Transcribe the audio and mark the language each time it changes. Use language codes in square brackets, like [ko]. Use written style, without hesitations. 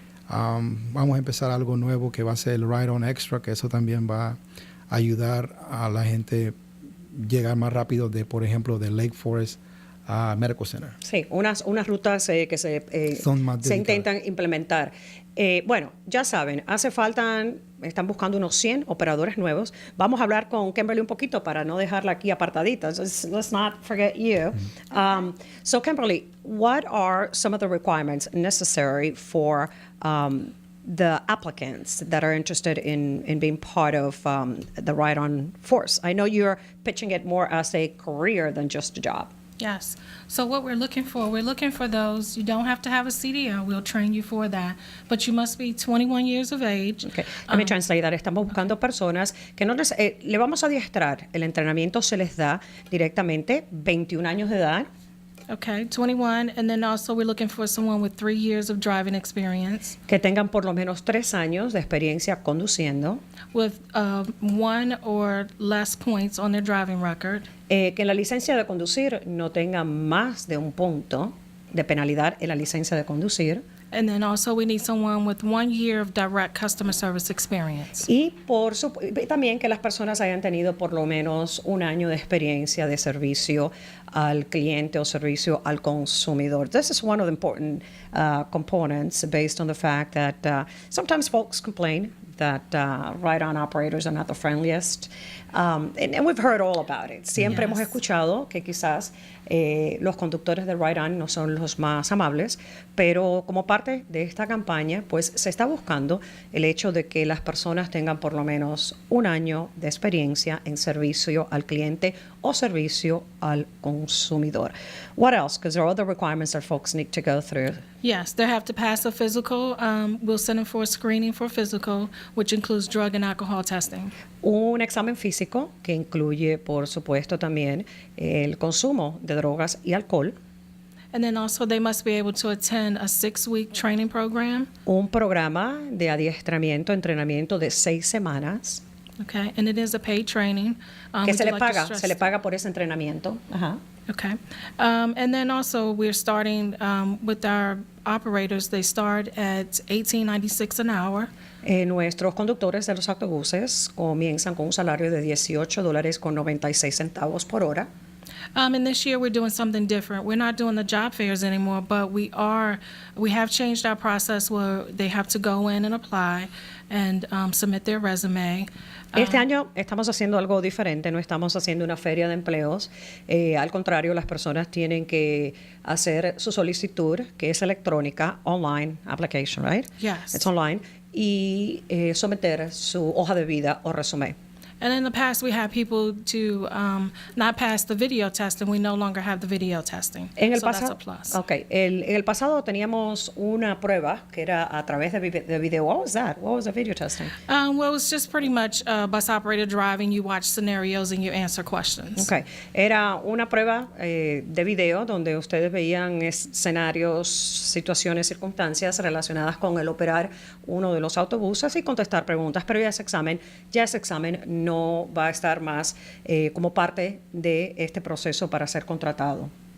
[es] Vamos a empezar algo nuevo que va a ser el Ride On Extra, que eso también va a ayudar a la gente llegar más rápido por ejemplo, de Lake Forest a Medical Center. Sí, unas rutas que se intentan implementar. Bueno, ya saben, están buscando unos 100 operadores nuevos. Vamos a hablar con Kimberly un poquito para no dejarla aquí apartadita. [en] Let's not forget you. So Kimberly, what are some of the requirements necessary for the applicants that are interested in being part of the Ride On force? I know you're pitching it more as a career than just a job. Yes. So what we're looking for those, you don't have to have a CDL, we'll train you for that, but you must be 21 years of age. Okay. Let me translate that. [es] Estamos buscando personas que le vamos a adiestrar. El entrenamiento se les da directamente, 21 años de edad. [en] Okay, 21, and then also we're looking for someone with 3 years of driving experience. [es] Que tengan por lo menos 3 años de experiencia conduciendo. [en] With 1 or less points on their driving record. [es] Que en la licencia de conducir no tengan más de un punto de penalidad en la licencia de conducir. [en] And then also we need someone with 1 year of direct customer service experience. [es] Y también que las personas hayan tenido por lo menos 1 año de experiencia de servicio al cliente o servicio al consumidor. [en] This is one of the important components based on the fact that sometimes folks complain that Ride On operators are not the friendliest. And we've heard all about it. [es] Siempre hemos escuchado que quizás los conductores de Ride On no son los más amables, pero como parte de esta campaña, pues se está buscando el hecho de que las personas tengan por lo menos 1 año de experiencia en servicio al cliente o servicio al consumidor. [en] What else? Because there are other requirements that folks need to go through. Yes, they have to pass a physical. We'll send them for a screening for physical, which includes drug and alcohol testing. [es] Un examen físico que incluye, por supuesto, también el consumo de drogas y alcohol. [en] And then also they must be able to attend a 6-week training program. [es] Un programa de adiestramiento, entrenamiento de 6 semanas. [en] Okay, and it is a paid training. [es] Que se le paga por ese entrenamiento. Ajá. Okay. [en] And then also we're starting with our operators, they start at $18.96 an hour. [es] Nuestros conductores de los autobuses comienzan con un salario de $18.96 por hora. [en] And this year we're doing something different. We're not doing the job fairs anymore, but we have changed our process where they have to go in and apply and submit their resume. [es] Este año estamos haciendo algo diferente, no estamos haciendo una feria de empleos. Al contrario, las personas tienen que hacer su solicitud, que es electrónica, [en] online application, right? Yes. It's online. [es] Y someter su hoja de vida o resumen. [en] And in the past, we had people to not pass the video testing. We no longer have the video testing. [es] En el [en] so [es] pasado, [en] that's a plus. Okay. [es] En el pasado teníamos una prueba que era a través de video. [en] What was that? What was the video testing? Well, it was just pretty much bus operator driving. You watch scenarios and you answer questions. Okay. [es] Era una prueba de video donde ustedes veían escenarios, situaciones, circunstancias relacionadas con el operar uno de los autobuses y contestar preguntas. Pero ya ese examen no va a estar más como parte de este proceso para ser contratado.